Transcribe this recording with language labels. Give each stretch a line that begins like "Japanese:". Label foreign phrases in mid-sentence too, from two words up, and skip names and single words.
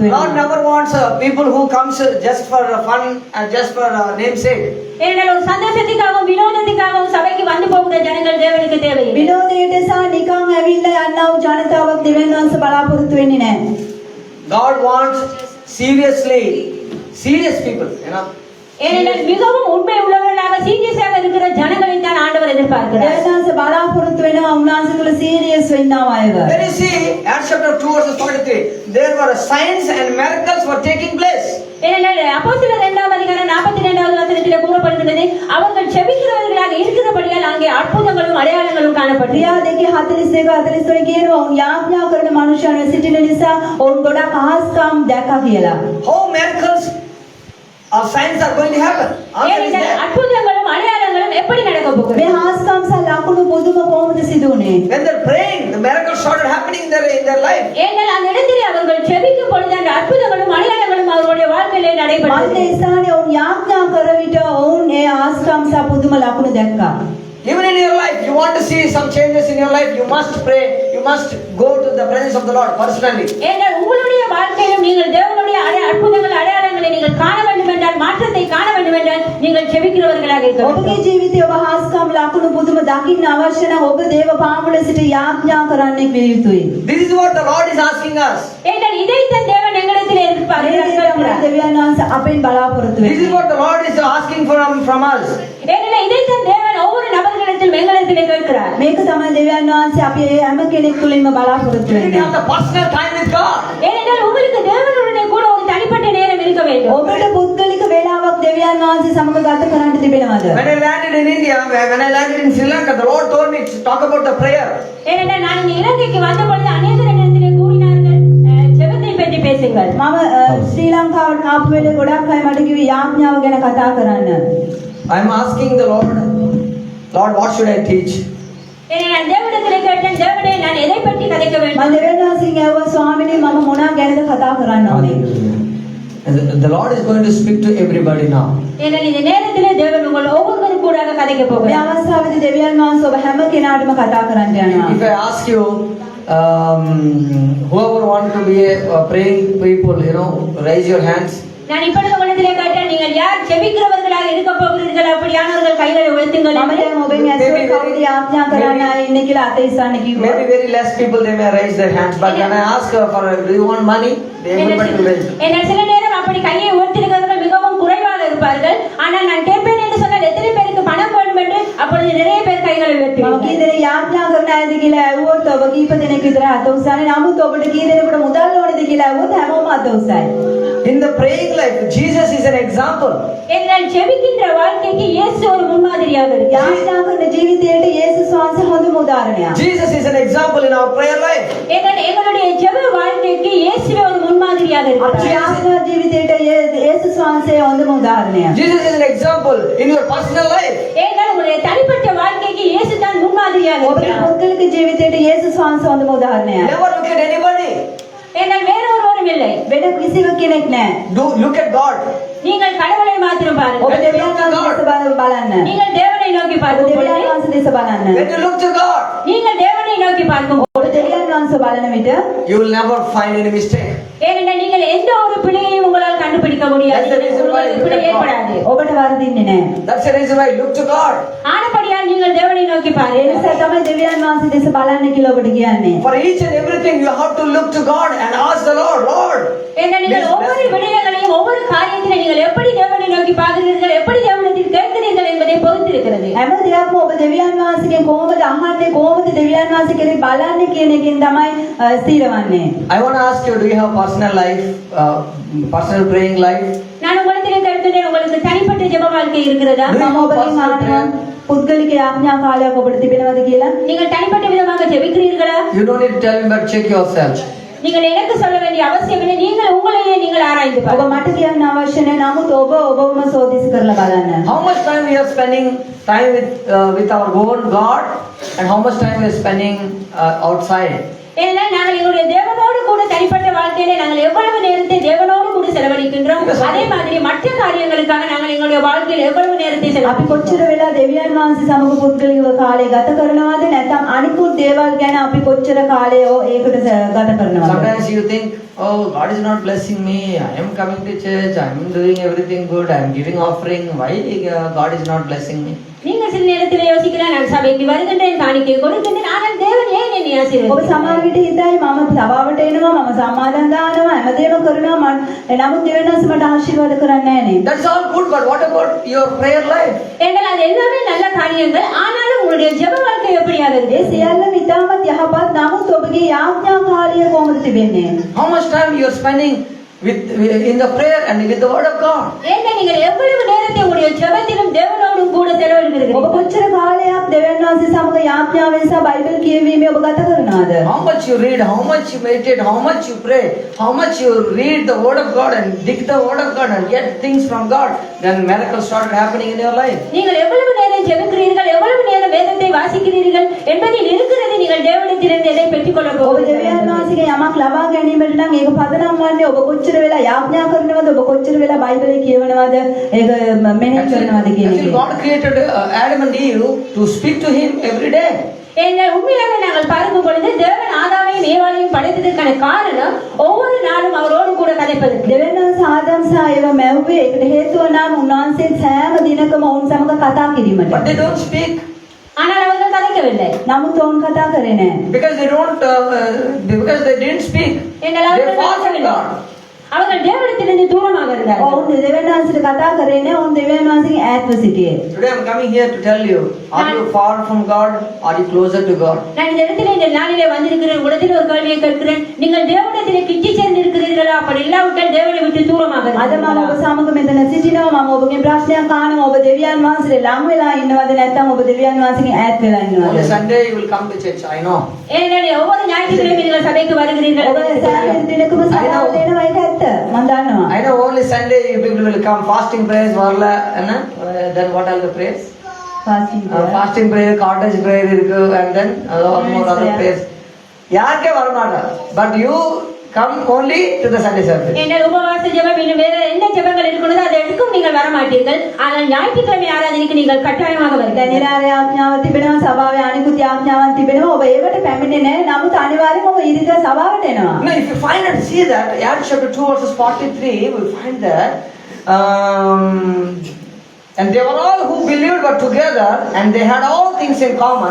English: Lord
Sinhala: වෙනවා.
English: never wants people who comes just for fun and just for namesake.
Tamil: ஏனால் ஒரு சந்தோஷத்துக்காகவும் வினோதத்துக்காகவும் சபைக்கு வந்து போகிற ஜனங்கள் தேவனுக்கு தேவையில்லை.
Sinhala: විනෝදයට සහ නිකන් ඇවිල්ලා යන්නව ජනතාවක් දෙවියන් වහන්සේ බලාපොරොත්තු වෙන්නේ නැහැ.
English: God wants serious people, you know.
Tamil: ஏனென்றால் மிகவும் உண்மை உள்ளவர்களாக சீரியஸாக இருக்கிற ஜனங்களை தான் ஆண்டவர் எதிர்பார்க்கிறார்.
Sinhala: දෙවියන් වහන්සේ බලාපොරොත්තු වෙනවා උන්වහන්සේ තුල සීරියස් වෙන්නව අයව.
English: When you see Acts chapter 2 verses 43, there were signs and miracles were taking place.
Tamil: ஏனென்றால் அப்போஸ்தலர் 2ஆம் அதிகாரம் 42வது வசனத்தில் கூறப்படுகிறது அவர்கள் செபிக்கிறவர்களாக இருக்கிறபடியால் அங்கே அற்புதங்களும் அடையாளங்களும் காணப்பட்டது.
Sinhala: ක්‍රියා දෙකේ 42 43 කියනවා ඔවුන් යාඥා කරන මනුෂ්‍යයන් සිටින නිසා ඔවුන් ගොඩක් අහස්කම් දැක්කා කියලා.
English: How miracles or signs are going to happen? Answer is
Tamil: ஏனென்றால்
English: there.
Tamil: அற்புதங்களும் அடையாளங்களும் எப்படி நடக்க போகிறது?
Sinhala: මේ හාස්කම් සහ ලකුණු පුදුම කොහොමද සිදු වුනේ?
English: When they're praying, the miracles started happening in their life.
Tamil: ஏனென்றால் அந்த இடத்திலே அவர்கள் செபிக்கும் பொழுது அந்த அற்புதங்களும் அடையாளங்களும் அவர்களுடைய வாழ்க்கையிலே நடைபெற்றது.
Sinhala: මන්ද ස්ථානයේ ඔවුන් යාඥා කර විට ඔවුන් ඒ හාස්කම් සහ පුදුම ලකුණු දැක්කා.
English: Even in your life, you want to see some changes in your life, you must pray, you must go to the presence of the Lord personally.
Tamil: ஏனென்றால் உங்களுடைய வாழ்க்கையிலும் நீங்கள் தேவனுடைய அற்புதங்கள் அடையாளங்களை நீங்கள் காண வேண்டும் என்றால் மாற்றத்தை காண வேண்டும் என்றால் நீங்கள் செபிக்கிறவர்களாக இருக்க வேண்டும்.
Sinhala: ඔබගේ ජීවිතයේ ඔබ හාස්කම් ලකුණු පුදුම දකින්න අවශ්‍ය නම් ඔබ දේව පාමුල සිට යාඥා කරන්නෙක් විය යුතුයි.
English: This is what the Lord is asking us.
Tamil: ஏனென்றால் இதைத்தான் தேவன் எங்களிடத்தில் எதிர்பார்க்கிறார்.
Sinhala: දෙවියන් වහන්සේ අපෙන් බලාපොරොත්තු
English: This is
Sinhala: වෙනවා.
English: what the Lord is asking from us.
Tamil: ஏனென்றால் இதைத்தான் தேவன் ஒவ்வொரு நபர்களிடத்தில் எங்களிடத்தில் கேட்கிறார்.
Sinhala: මේක තමයි දෙවියන් වහන්සේ අපි හැම කෙනෙක් තුලින්ම බලාපොරොත්තු
English: You need to have
Sinhala: වෙන්නේ.
English: the personal time with God.
Tamil: ஏனென்றால் உங்களுக்கு தேவனுடைய கூட ஒரு தனிப்பட்ட நேரம் இருக்க வேண்டும்.
Sinhala: ඔබට පුද්ගලික වේලාවක් දෙවියන් වහන්සේ සමග ගත කරන්න තිබෙනවද?
English: When I landed in India, when I landed in Sri Lanka, the Lord told me to talk about the prayer.
Tamil: ஏனென்றால் நான் இந்த இலங்கைக்கு வந்த பொழுது அநேகரிடத்திலே கூறினார்கள் ஜெபத்தை பற்றி பேசுங்கள்.
Sinhala: මම ශ්‍රී ලංකාවට ආපු වෙලේ ගොඩක් අය මට කිව්වේ යාඥාව ගැන කතා කරන්න.
English: I am asking the Lord, what should I teach?
Tamil: நான் தேவனிடத்திலே கேட்டேன், தேவனே நான் எதை பற்றி கதைக்க வேண்டும்?
Sinhala: මම දෙවියන් වහන්සේගෙන් ඇහුවා ස්වාමිනේ මම මොනවා ගැනද කතා කරන්න ඕනේ?
English: And the Lord is going to speak to everybody now.
Tamil: ஏனெனில் இந்த நேரத்திலே தேவன் உங்கள் ஒவ்வொருவரும் கூட கதைக்க
Sinhala: මේ
Tamil: போகிறார்.
Sinhala: අවස්ථාවේදී දෙවියන් වහන්සේ ඔබ හැම කෙනාටම කතා කරන්න යනවා.
English: If I ask you, whoever want to be a praying people, raise your hands.
Tamil: நான் இப்பொழுது உங்களிடத்திலே கேட்டேன், நீங்கள் யார் ஜெபிக்கிறவர்களாக இருக்க போகிறீர்கள்? அப்படியானவர்கள் கைகளை உயர்த்துங்கள்.
Sinhala: මම දැන් ඔබෙන් ඇසුර කවුද යාඥා කරන්න අය ඉන්නේ කියලා අත ඉස්සන්න කිව්වා.
English: Maybe very less people they may raise their hands, but when I ask for, do you want money? Everybody will raise.
Tamil: என்ன சில நேரம் அப்படி கையை உயர்த்திருக்கிறவர்கள் மிகவும் குறைவாக இருப்பார்கள். ஆனால் நான் கேட்பேன் என்று சொன்னால் எத்தனை பேருக்கு பணம் வேண்டும் என்று அப்பொழுது நிறைய பேர் கைகளை
Sinhala: මම
Tamil: உயர்த்துவார்கள்.
Sinhala: කී දෙනෙක් යාඥා කරන්න ඇයිද කියලා ඇහුවොත් ඔබ කීප දෙනෙක් විතර අත උස්සන්නේ. නමුත් ඔබට කී දෙනෙකුට මුදල් ඕනේද කියලා ඇහුවොත් හැමෝම අත උස්සයි.
English: In the praying life, Jesus is an example.
Tamil: என்றால் ஜெபிக்கின்ற வாழ்க்கைக்கு இயேசு ஒரு முன்மாதிரியாக இருக்கிறார்.
Sinhala: යාඥා කරන ජීවිතයට යේසුස් වහන්සේ හොඳම උදාහරණයක්.
English: Jesus is an example in our prayer life.
Tamil: எங்களுடைய ஜெப வாழ்க்கைக்கு இயேசுவே ஒரு முன்மாதிரியாக
Sinhala: අපේ
Tamil: இருக்கிறார்.
Sinhala: යාඥා ජීවිතයට යේසුස් වහන්සේ හොඳම උදාහරණයක්.
English: Jesus is an example in your personal life.
Tamil: ஏனென்றால் உங்களுடைய தனிப்பட்ட வாழ்க்கைக்கு இயேசு தான் முன்மாதிரியாக
Sinhala: ඔබේ
Tamil: இருக்கிறார்.
Sinhala: පුද්ගලික ජීවිතයට යේසුස් වහන්සේ හොඳම උදාහරණයක්.
English: Never look at anybody.
Tamil: ஏனென்றால் வேறொருவரும் இல்லை.
Sinhala: වෙන කිසිම කෙනෙක් නැහැ.
English: Look at God.
Tamil: நீங்கள் கடவுளை மாத்திரம்
Sinhala: ඔබ
Tamil: பாருங்கள்.
Sinhala: දෙවියන් වහන්සේ දෙස බලන්න.
Tamil: நீங்கள் தேவனை நோக்கி
Sinhala: ඔබ
Tamil: பார்க்கும்
Sinhala: දෙවියන්
Tamil: பொழுது,
Sinhala: වහන්සේ දෙස බලන්න.
English: When you look to God,
Tamil: நீங்கள் தேவனை நோக்கி பார்க்கும்
Sinhala: ඔබ දෙවියන් වහන්සේ බලන විට
English: you will never find any mistake.
Tamil: ஏனென்றால் நீங்கள் எந்த ஒரு பிழையையும் உங்களால் கண்டுபிடிக்க முடியாது.
English: That's the reason why
Tamil: உங்களுக்கு பிழை ஏற்படாது.
Sinhala: ඔබට වරදින්නේ නැහැ.
English: That's the reason why you look to God.
Tamil: ஆனபடியால் நீங்கள் தேவனை நோக்கி
Sinhala: ඒ
Tamil: பாருங்கள்.
Sinhala: නිසා තමයි දෙවියන් වහන්සේ දෙස බලන්න කියලා ඔබට කියන්නේ.
English: For each and everything, you have to look to God and ask the Lord, Lord.
Tamil: ஏனென்றால் நீங்கள் ஒவ்வொரு விடயங்களையும் ஒவ்வொரு காரியத்திலும் நீங்கள் எப்படி தேவனை நோக்கி பார்க்கிறீர்கள், எப்படி தேவனிடத்தில் கேட்கிறீர்கள் என்பதை பொறுத்திருக்கிறது.
Sinhala: හැම දෙයක්ම ඔබ දෙවියන් වහන්සේගෙන් කොහොමද අහන්නේ කොහොමද දෙවියන් වහන්සේ කෙරෙහි බලන්නේ කියන එකෙන් තමයි ස්ථිරවන්නේ.
English: I want to ask you, do you have personal life, personal praying life?
Tamil: நான் உங்களிடத்தில் கேட்கிறேன், உங்களுக்கு தனிப்பட்ட ஜெப வாழ்க்கை இருக்கிறதா?
Sinhala: මම ඔබගෙන් අහනවා පුද්ගලික යාඥා කාලයක් ඔබට තිබෙනවද කියලා?
Tamil: நீங்கள் தனிப்பட்ட விதமாக ஜெபிக்கிறீர்களா?
English: You don't need to tell me, but check yourself.
Tamil: நீங்கள் எனக்கு சொல்ல வேண்டிய அவசியம் இல்லை. நீங்கள் உங்களையே நீங்கள் ஆராய்ந்து
Sinhala: ඔබ
Tamil: பாருங்கள்.
Sinhala: මට කියන්න අවශ්‍ය නැහැ. නමුත් ඔබ ඔබවම සෝදිසි කරලා බලන්න.
English: How much time we are spending time with our own God, and how much time we are spending outside?
Tamil: ஏனென்றால் நாங்கள் எங்களுடைய தேவனோடு கூட தனிப்பட்ட வாழ்க்கையிலே நாங்கள் எவ்வளவு நேரத்தை தேவனோடு கூட செலவழிக்கின்றோம், அதே மாதிரி மற்ற காரியங்களுக்காக நாங்கள் எங்களுடைய வாழ்க்கையில் எவ்வளவு நேரத்தை
Sinhala: අපි
Tamil: செலவழிக்கிறோம்.
Sinhala: කොච්චර වෙලා දෙවියන් වහන්සේ සමග පුද්ගලිකව කාලය ගත කරනවද නැත්නම් අනිකුත් දේවල් ගැන අපි කොච්චර කාලය ඒකට ගත කරනවද?
English: Sometimes you think, oh, God is not blessing me. I am coming to church. I am doing everything good. I am giving offering. Why God is not blessing me?
Tamil: நீங்கள் சில நேரத்தில் யோசிக்கலாம், நான் சபைக்கு வருகின்றேன், காணிக்கை கொடுக்கின்றேன், ஆனால் தேவன் ஏன் என்னை
Sinhala: ඔබ
Tamil: ஆசீர்வதிக்கிறார்?
Sinhala: සමහර විට හිතයි මම සභාවට එනවා මම සම්මාදන් දානවා හැමදේම කරනවා නමුත් දෙවියන් වහන්සේ මට ආශිර්වාද කරන්නේ නැහැ නේ.
English: That's all good, but what about your prayer life?
Tamil: என்றால் அது எல்லாமே நல்ல காரியங்கள், ஆனாலும் உங்களுடைய ஜெப வாழ்க்கை எப்படியாக
Sinhala: ඒ
Tamil: இருக்கு?
Sinhala: සියල්ලම ඉතාමත් යහපත් නමුත් ඔබගේ යාඥා කාලය කොහොමද තිබෙන්නේ?
English: How much time you are spending in the prayer and with the word of God?
Tamil: ஏன்னா நீங்கள் எவ்வளவு நேரத்தை உங்களுடைய ஜெபத்திலும் தேவனோடும் கூட
Sinhala: ඔබ
Tamil: செலவழிக்கிறீர்கள்?
Sinhala: කොච්චර කාලයක් දෙවියන් වහන්සේ සමග යාඥාවෙන් සහ බයිබල් කියවීමේ ඔබ ගත කරනවද?
English: How much you read, how much you meditate, how much you pray, how much you read the word of God and dig the word of God and get things from God, then miracles started happening in your life.
Tamil: நீங்கள் எவ்வளவு நேரம் ஜெபிக்கிறீர்கள், எவ்வளவு நேரம் வேதத்தை வாசிக்கிறீர்கள் என்பதில் இருக்கிறது நீங்கள் தேவனிடத்திலிருந்து எதை பெற்றுக்கொள்ள
Sinhala: ඔබ
Tamil: போகிறீர்கள்.
Sinhala: දෙවියන් වහන්සේගේ යමක් ලබා ගැනීමට නම් ඒක පදනම් වන්නේ ඔබ කොච්චර වෙලා යාඥා කරනවද ඔබ කොච්චර වෙලා බයිබලය කියවනවද ඒක මෙනෙහි කරනවද කියන
English: Actually,
Sinhala: එක.
English: God created Adam and Eve to speak to Him every day.
Tamil: ஏனென்றால் உண்மையாக நாங்கள் பார்க்கும் பொழுது தேவன் ஆதாமையும் ஏவாளையும் படைத்ததற்கான காரணம் ஒவ்வொரு நாளும் அவரோடு கூட கதைப்பதற்கு.
Sinhala: දෙවියන් වහන්සේ ආදම් සහ ඒව මැව්වේ ඒකට හේතුව නම් උන්වහන්සේ සෑම දිනකම ඔවුන් සමග කතා කිරීමට.
English: But they don't speak
Tamil: ஆனால் அவர்கள் கதைக்கவில்லை.
Sinhala: නමුත් ඔවුන් කතා කරේ නැහැ.
English: because they didn't speak.
Tamil: என்றால்
English: They
Tamil: அவர்கள்
English: fought with
Tamil: கதைக்கவில்லை.
English: God.
Tamil: அவர்கள் தேவனிடத்திலிருந்து தூரமாக இருந்தார்கள்.
Sinhala: ඔවුන් දෙවියන් වහන්සේට කතා කරේ නැහැ. ඔවුන් දෙවියන් වහන්සේගේ ඈත්ව සිටියේ.
English: Today I am coming here to tell you, are you far from God? Are you closer to God?
Tamil: நான் இந்த இடத்துல இந்த நாளிலே வந்திருக்கிறேன். உடனே ஒரு கேள்வியை கேட்கிறேன், நீங்கள் தேவனிடத்திலே கிட்டி சேர்ந்து இருக்கிறீர்களா? அப்படி இல்லாவிட்டால் தேவனை விட்டு தூரமாக
Sinhala: අද මම ඔබ
Tamil: இருக்கிறீர்களா?
Sinhala: සමග මෙතන සිටිනවා. මම ඔබගෙන් ප්‍රශ්නයක් අහනවා. ඔබ දෙවියන් වහන්සේට ලං වෙලා ඉන්නවද නැත්නම් ඔබ දෙවියන් වහන්සේගෙන් ඈත් වෙලා
English: Only
Sinhala: ඉන්නවද?
English: Sunday you will come to church, I know.
Tamil: ஏனென்றால் ஒவ்வொரு ஞாயிற்றுக்கிழமை நீங்கள் சபைக்கு வருகிறீர்கள்.
Sinhala: ඔබ සෑම දිනකම සභාවට එනවා ඒක ඇත්ත. මම දන්නවා.
English: I know only Sunday you people will come fasting prayers, then what are the prayers? Fasting prayer. Fasting prayer, cottage prayer இருக்கு, and then a lot more other prayers.
Tamil: யாருக்கே வர மாட்டாங்க.
English: But you come only to the Sunday service.
Tamil: எங்கள் உபவாச ஜெபம் இன்னும் வேற என்ன ஜெபங்கள் இருக்கிறதோ அதை எடுக்கும் நீங்கள் வர மாட்டீர்கள். ஆனால் ஞாயிற்றுக்கிழமை ஆராதனைக்கு நீங்கள் கட்டாயமாக வருவீர்கள்.
Sinhala: දැනිරාරේ ආඥාව තිබෙනවා, සභාවේ අනිකුත් ආඥාවන් තිබෙනවා. ඔබ ඒවට පැමිණෙන්නේ නැහැ. නමුත් අනිවාර්යයෙන්ම ඔබ ඉරිදා සභාවට එනවා.
English: Now, if you find and see that, Acts chapter 2 verses 43, we find that, and they were all who believed were together, and they had all things in common.